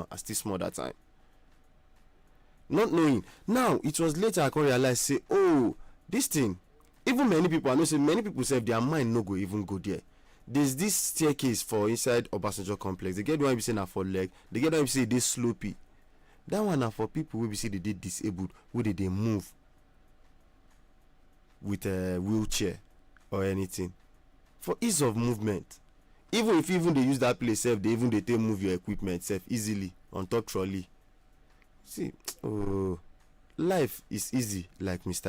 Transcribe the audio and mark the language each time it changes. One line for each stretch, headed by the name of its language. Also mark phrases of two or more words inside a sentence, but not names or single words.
Nigerian Pidgin: I still small that time, not knowing. Now it was later I can realize say, oh, this thing, even many people, I know say many people say their mind no go even go there. There's this staircase for inside Obasanjo complex. They get one we say na for leg, they get one we say they slopey. That one na for people we say they dey disabled, where they move with a wheelchair or anything for ease of movement. Even if they use that place self, they take move your equipment self easily on top trolley. See, oh, life is easy like Mr.